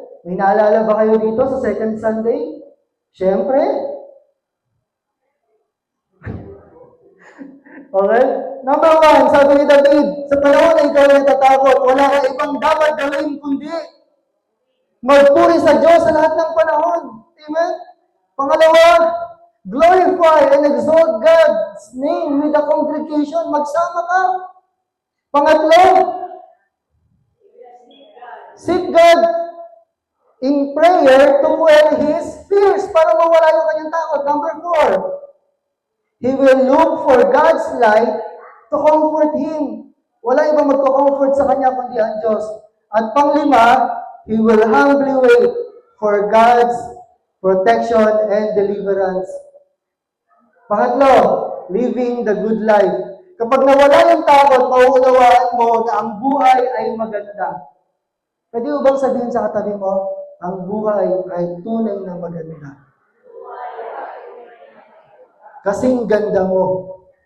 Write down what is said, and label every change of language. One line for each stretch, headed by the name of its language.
Filipino: May naalala ba kayo dito sa
English: second Sunday?
Filipino: Siyempre. Okay? Number 1, sabi ni David, sa panahon na ikaw ay natatakot, wala kang ibang dapat gawin kundi magpuri sa Diyos sa lahat ng panahon. Amen?
English: Pangalawa, glorify and exalt God's name with the congregation.
Filipino: Magsama ka. Pangatlo,
English: seek God in prayer to quell His fears
Filipino: para mawala yung kanyang takot.
English: Number 4, He will look for God's light to comfort him.
Filipino: Wala ibang magko-comfort sa kanya kundi ang Diyos. At panglima,
English: he will humbly wait for God's protection and deliverance.
Filipino: Pangatlo,
English: living the good life.
Filipino: Kapag nawala yung takot, mauunawaan mo na ang buhay ay maganda. Pwede mo bang sabihin sa katabi mo, ang buhay ay tunay na maganda? Kasing ganda mo.